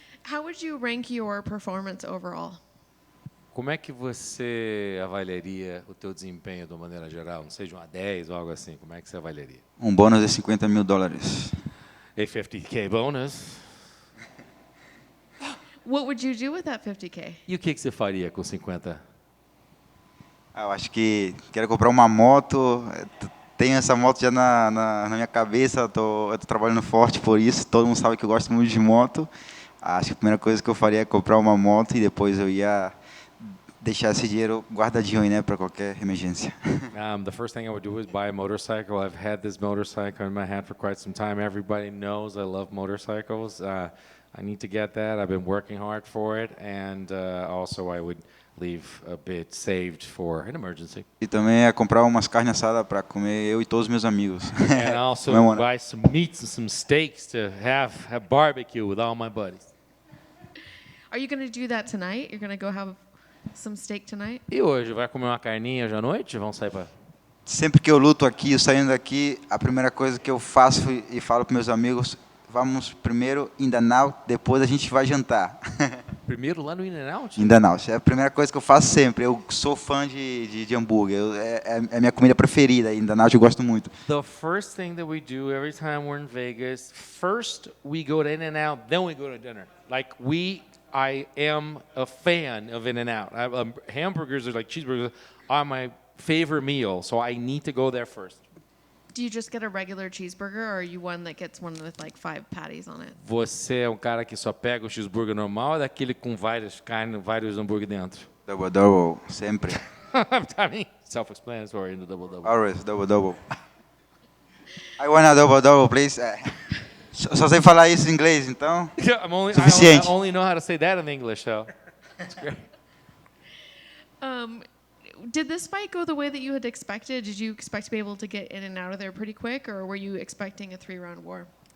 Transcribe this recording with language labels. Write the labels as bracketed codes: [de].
[en] How would you rank your performance overall? [pt] Como é que você avaliaria o teu desempenho de uma maneira geral? Não sei, de 1 a 10 ou algo assim. Como é que você avaliaria? Bônus de $50 mil. [en] A 50K bonus. What would you do with that 50K? [pt] E o que você faria com 50? Eu acho que quero comprar uma moto. Tenho essa moto já na minha cabeça. Eu tô trabalhando forte por isso. Todo mundo sabe que eu gosto muito de moto. Acho que a primeira coisa que eu faria é comprar uma moto e depois eu ia deixar esse dinheiro guardadinho aí, né, para qualquer emergência. [en] The first thing I would do is buy a motorcycle. I've had this motorcycle in my hand for quite some time. Everybody knows I love motorcycles. I need to get that. I've been working hard for it, and also I would leave a bit saved for an emergency. [pt] E também ia comprar umas carnes assadas para comer eu e todos os meus amigos. [en] And also buy some meats and some steaks to have barbecue with all my buddies. Are you going to do that tonight? You're going to go have some steak tonight? [pt] E hoje, vai comer uma carninha hoje à noite? Vamos sair para... Sempre que eu luto aqui, eu saindo daqui, a primeira coisa que eu faço e falo para meus amigos, vamos primeiro in the now, depois a gente vai jantar. Primeiro lá no In-N-Out? In the now, é a primeira coisa que eu faço sempre. Eu sou fã de hambúrguer, é a minha comida preferida, in the now eu gosto muito. [en] The first thing that we do every time we're in Vegas, first we go to In-N-Out, then we go to dinner. I am a fan of In-N-Out. Hamburgers are like cheeseburgers are my favorite meal, so I need to go there first. Do you just get a regular cheeseburger, or are you one that gets one with like 5 patties on it? [pt] Você é um cara que só pega o cheeseburger normal ou daquele com várias carnes, vários hambúrguer dentro? Double, sempre. [en] I mean, self-explanatory in the double. Always, double. I want a double, please. [pt] Só sei falar isso em inglês, então. Suficiente. [en] I only know how to say that in English, so that's great. Did this fight go the way that you had expected? Did you expect to be able to get in and out of there pretty quick, or were you expecting a 3-round war?